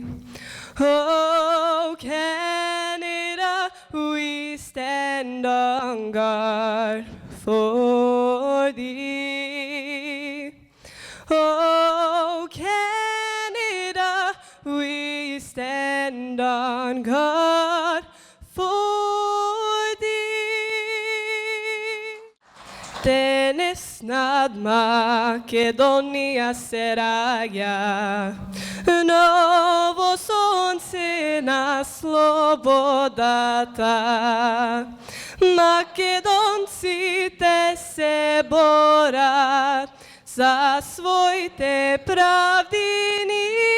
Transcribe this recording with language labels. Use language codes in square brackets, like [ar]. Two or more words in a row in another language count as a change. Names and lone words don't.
[en] Oh Canada, we stand on guard for thee. Oh Canada, we stand on guard for thee. [mk] Денес над Македонија се раѓа ново сонце на слободата. Македонците се борат за своите правдини.